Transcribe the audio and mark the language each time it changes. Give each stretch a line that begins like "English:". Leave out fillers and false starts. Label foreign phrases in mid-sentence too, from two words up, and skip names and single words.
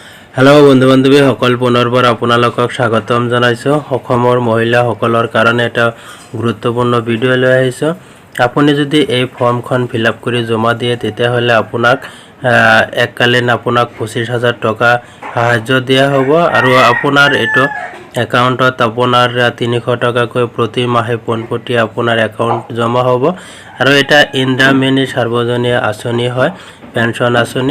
Assamese: হেল' বন্ধু বান্ধৱী সকল পুনৰবাৰ আপোনালোকক স্বাগতম জনাইছো। অসমৰ মহিলাসকলৰ কাৰণে এটা গুৰুত্বপূৰ্ণ ভিডিঅ' লৈ আহিছো। আপুনি যদি এই ফৰ্মখন
English: fill up
Assamese: কৰি জমা দিয়ে তেতিয়াহ'লে আপোনাক এককালীন আপোনাক 25000 টকা সাহায্য দিয়া হ'ব আৰু আপোনাৰ এটো একাউণ্টত আপোনাৰ 300 টকাকৈ প্ৰতি মাহে পোনপটীয়া আপোনাৰ একাউণ্ট জমা হ'ব আৰু এটা ইন্দ্ৰামিনী সাৰ্বজনীন আঁচনি হয়, পেনশন আঁচনি।